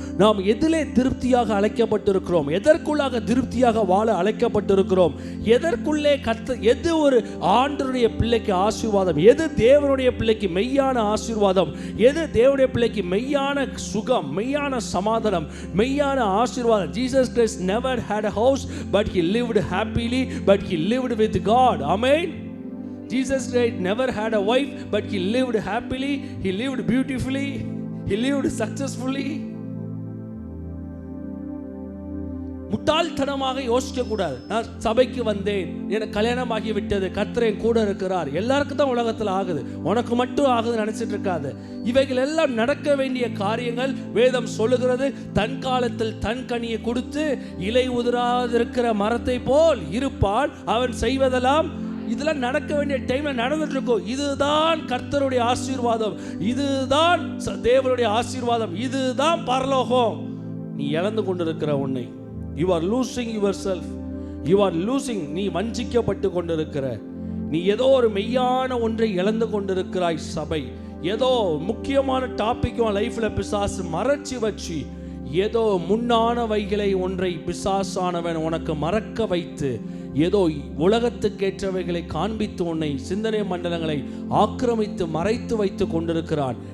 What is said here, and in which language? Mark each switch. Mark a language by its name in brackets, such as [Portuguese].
[Tamil] நாம் எதிலே திருப்தியாக அழைக்கப்பட்டிருக்கிறோம், எதற்குள்ளாக திருப்தியாக வாழ அழைக்கப்பட்டிருக்கிறோம், எதற்குள்ளே எது ஒரு ஆண்டவருடைய பிள்ளைக்கு ஆசீர்வாதம், எது தேவனுடைய பிள்ளைக்கு மெய்யான ஆசீர்வாதம், எது தேவனுடைய பிள்ளைக்கு மெய்யான சுகம், மெய்யான சமாதானம், மெய்யான ஆசீர்வாதம். [English] Jesus Christ never had a house but he lived happily, but he lived with God. Amen. Jesus Christ never had a wife but he lived happily, he lived beautifully, he lived successfully. [Tamil] முட்டாள்தனமாக யோசிக்க கூடாது. நான் சபைக்கு வந்தேன், எனக்கு கல்யாணம் ஆகி விட்டது, கர்த்தர் என் கூட இருக்கிறார், எல்லாருக்கும் தான் உலகத்தில் ஆகுது, உனக்கு மட்டும் ஆகுது நினைச்சிட்டு இருக்காது. இவைகள் எல்லாம் நடக்க வேண்டிய காரியங்கள். வேதம் சொல்லுகிறது, தன் காலத்தில் தன் கனியை கொடுத்து இலை உதிராதிருக்கிற மரத்தை போல் இருப்பான், அவன் செய்வதெல்லாம். இதெல்லாம் நடக்க வேண்டிய டைம்ல நடந்துட்டு இருக்கும். இதுதான் கர்த்தருடைய ஆசீர்வாதம், இதுதான் தேவனுடைய ஆசீர்வாதம், இதுதான் பரலோகம். நீ இழந்து கொண்டிருக்கிற உன்னை, [English] you are losing yourself, you are losing. [Tamil] நீ வஞ்சிக்கப்பட்டு கொண்டிருக்கிற, நீ ஏதோ ஒரு மெய்யான ஒன்றை இழந்து கொண்டிருக்கிறாய். சபை ஏதோ முக்கியமான டாபிக்கும் லைஃப்ல பிசாசு மறைச்சி வச்சு ஏதோ முன்னானவைகளை ஒன்றை பிசாசானவன் உனக்கு மறக்க வைத்து ஏதோ உலகத்துக்கேற்றவைகளை காண்பித்து உன்னை சிந்தனை மண்டலங்களை ஆக்கிரமித்து மறைத்து வைத்து கொண்டிருக்கிறான்.